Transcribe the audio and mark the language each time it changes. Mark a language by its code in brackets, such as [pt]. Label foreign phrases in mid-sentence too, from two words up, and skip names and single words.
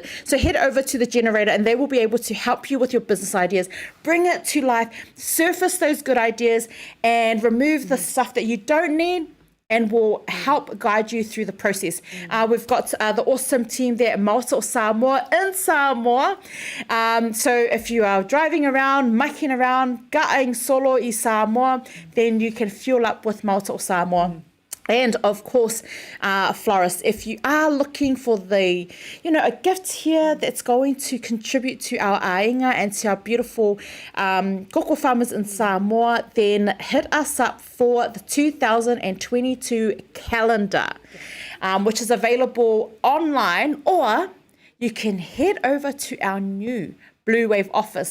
[en] So head over to the generator and they will be able to help you with your business ideas, bring it to life, surface those good ideas and remove the stuff that you don't need, and will help guide you through the process. We've got the awesome team there at Maoto Samoa in Samoa. So if you are driving around, making around, [sm] ga'aing solo i Samoa, [en] then you can fuel up with Maoto Samoa. And of course, florists, if you are looking for a gift here that's going to contribute to our ainga and to our beautiful koko farmers in Samoa, then hit us up for the 2022 calendar, which is available online, or you can head over to our new Blue Wave office.